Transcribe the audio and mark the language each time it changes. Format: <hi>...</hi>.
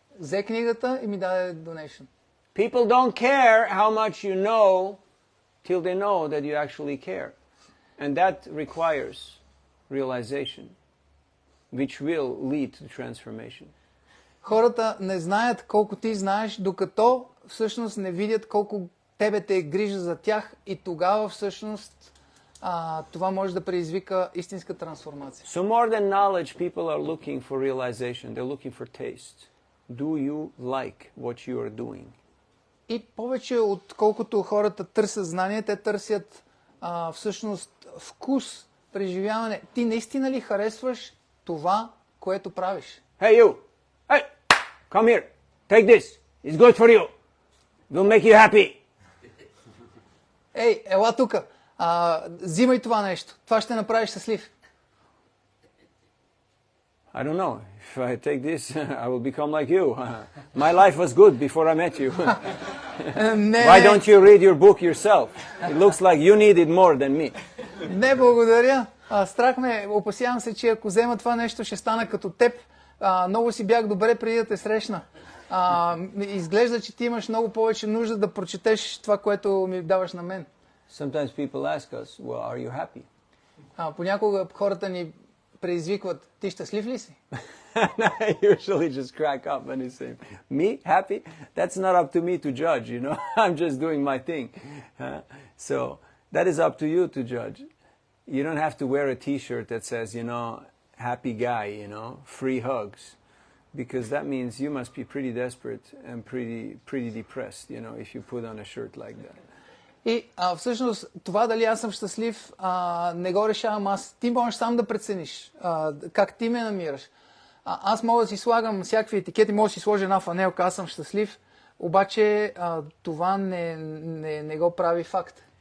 <bg>Взе книгата и ми даде donation.</bg> <en>People don't care how much you know till they know that you actually care. And that requires realization, which will lead to transformation.</en> <bg>Хората не знаят колко ти знаеш, докато всъщност не видят колко тебе те е грижа за тях и тогава всъщност това може да предизвика истинска трансформация.</bg> <en>So more than knowledge, people are looking for realization. They're looking for taste. Do you like what you are doing?</en> <bg>И повече отколкото хората търсят знание, те търсят всъщност вкус, преживяване. Ти наистина ли харесваш това, което правиш?</bg> <en>Hey you! Hey! Come here! Take this! It's good for you! It will make you happy!</en> <bg>Ей, ела тука! Взимай това нещо. Това ще направиш щастлив.</bg> <en>I don't know. If I take this, I will become like you. My life was good before I met you. Why don't you read your book yourself? It looks like you need it more than me.</en> <bg>Не, благодаря. Страх ме, опасявам се, че ако взема това нещо, ще стана като теб. Много си бях добре преди да те срещна. Изглежда, че ти имаш много повече нужда да прочетеш това, което ми даваш на мен.</bg> <en>Sometimes people ask us, well, are you happy?</en> <bg>Понякога хората ни предизвикват, ти щастлив ли си?</bg> <en>I usually just crack up and they say, me happy? That's not up to me to judge, I'm just doing my thing. So that is up to you to judge. You don't have to wear a t-shirt that says, happy guy, free hugs. Because that means you must be pretty desperate and pretty depressed, if you put on a shirt like that.</en> <bg>И всъщност това дали аз съм щастлив, не го решавам аз. Ти можеш сам да прецениш как ти ме намираш. Аз мога да си слагам всякакви етикети, мога да си сложа една фанелка, аз съм щастлив, обаче това не го прави факт.</bg>